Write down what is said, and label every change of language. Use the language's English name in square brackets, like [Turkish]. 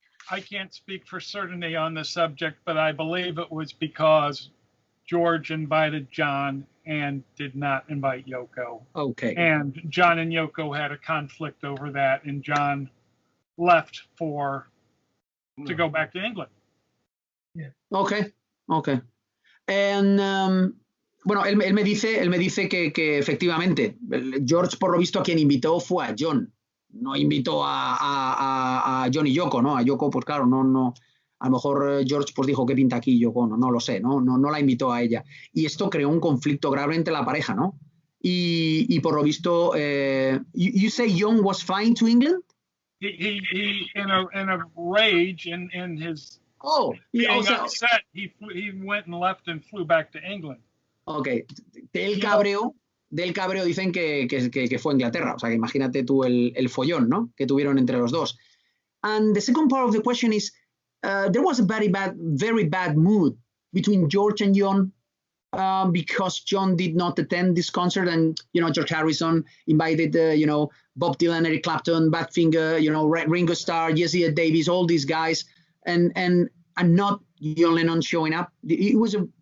[English] I can't speak for certainty on the subject, but I believe it was because George invited John and did not invite Yoko. Okay. And John and Yoko had a conflict over that, and John left to go back to England. Yeah. Okay. [Spanish] And bueno, él me dice que efectivamente George, por lo visto, a quien invitó fue a John. No invitó a John y Yoko, ¿no? A Yoko, pues claro, no. A lo mejor George pues dijo, ¿qué pinta aquí Yoko? No lo sé, no la invitó a ella. Y esto creó un conflicto grave entre la pareja, ¿no? Y por lo visto, [English] you say John was flying to England? He in a rage in his being upset, he went and left and flew back to England. Okay. [Spanish] Del cabreo dicen que fue a Inglaterra. O sea, que imagínate tú el follón, ¿no? Que tuvieron entre los dos. [English] And the second part of the question is, there was a very bad mood between George and John because John did not attend this concert, and George Harrison invited Bob Dylan, Eric Clapton, Badfinger, Ringo Starr, Jesse Davis, all these guys, and not John Lennon showing up. It was